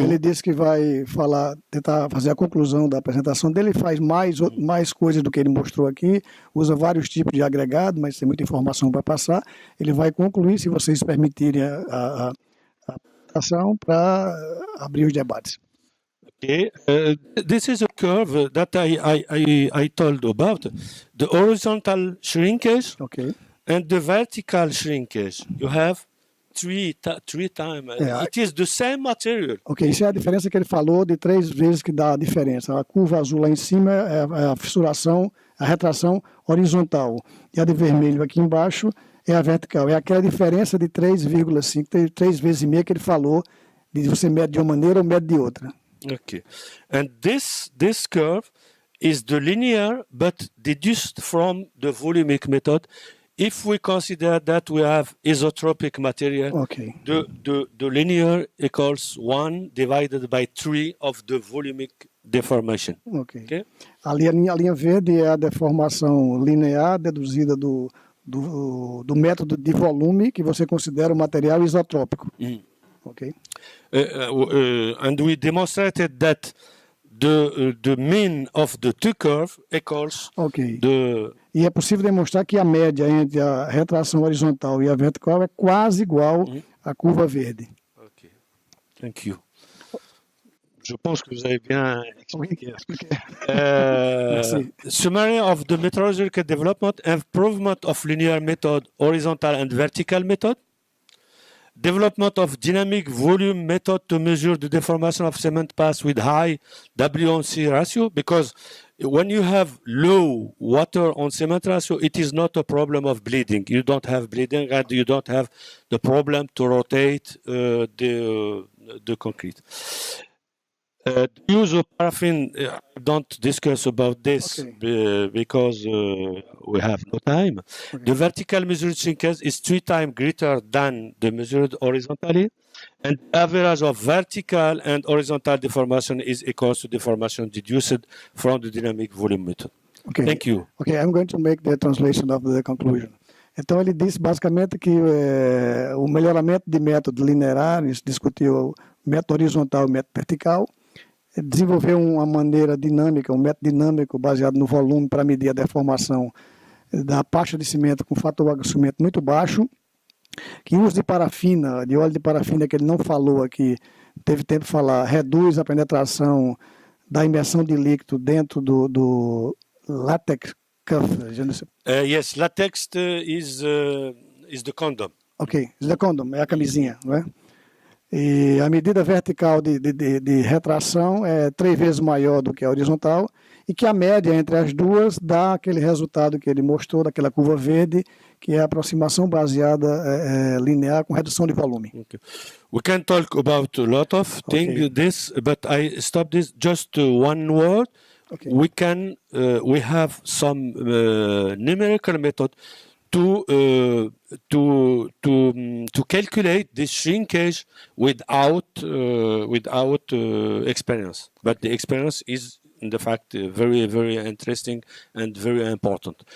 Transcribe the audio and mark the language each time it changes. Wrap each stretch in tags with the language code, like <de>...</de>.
<pt>Ele disse que vai tentar fazer a conclusão da apresentação dele. Faz mais coisas do que ele mostrou aqui. Usa vários tipos de agregado, mas tem muita informação para passar. Ele vai concluir, se vocês permitirem a apresentação, para abrir os debates.</pt> <en>Okay, this is a curve that I told about, the horizontal shrinkage and the vertical shrinkage. You have three times. It is the same material.</en> <pt>Ok, isso é a diferença que ele falou de 3 vezes que dá a diferença. A curva azul lá em cima é a fissuração, a retração horizontal. E a de vermelho aqui embaixo é a vertical. É aquela diferença de 3,5, 3 vezes e meia que ele falou, de você mede de uma maneira ou mede de outra.</pt> <en>Okay, and this curve is the linear, but deduced from the volumic method. If we consider that we have isotropic material, the linear equals 1 divided by 3 of the volumic deformation. Okay.</en> <pt>Ali a linha verde é a deformação linear deduzida do método de volume que você considera o material isotrópico.</pt> <en>Okay. And we demonstrated that the mean of the two curves equals</en> <pt>E é possível demonstrar que a média entre a retração horizontal e a vertical é quase igual a curva verde.</pt> <en>Ok, thank you.</en> <fr>Je pense que vous avez bien expliqué.</fr> <en>Summary of the methodological development, improvement of linear method, horizontal and vertical method, development of dynamic volume method to measure the deformation of cement pass with high W/C ratio, because when you have low water on cement ratio, it is not a problem of bleeding. You don't have bleeding and you don't have the problem to rotate the concrete. The use of paraffin, don't discuss about this because we have no time. Okay. The vertical measured shrinkage is 3 times greater than the measured horizontally, and average of vertical and horizontal deformation is equal to deformation deduced from the dynamic volume method. Okay. Thank you. Okay, I'm going to make the translation of the conclusion.</en> <pt>Então ele disse basicamente que o melhoramento de método linear, discutiu o método horizontal e o método vertical, desenvolveu uma maneira dinâmica, um método dinâmico baseado no volume para medir a deformação da pasta de cimento com fator de agrupamento muito baixo, que o uso de parafina, de óleo de parafina, que ele não falou aqui, teve tempo de falar, reduz a penetração da imersão de líquido dentro do latex cuff.</pt> <en>Yes, latex is the condom.</en> <pt>Ok,</pt> <en>is the condom,</en> <pt>é a camisinha, não é? E a medida vertical de retração é 3 vezes maior do que a horizontal, e que a média entre as duas dá aquele resultado que ele mostrou, daquela curva verde, que é a aproximação baseada linear com redução de volume.</pt> <en>Okay. We can talk about a lot of things, this, but I stop this. Just one word. Okay. We have some numerical method to calculate the shrinkage without experience, but the experience is in fact very, very interesting and very important.</en>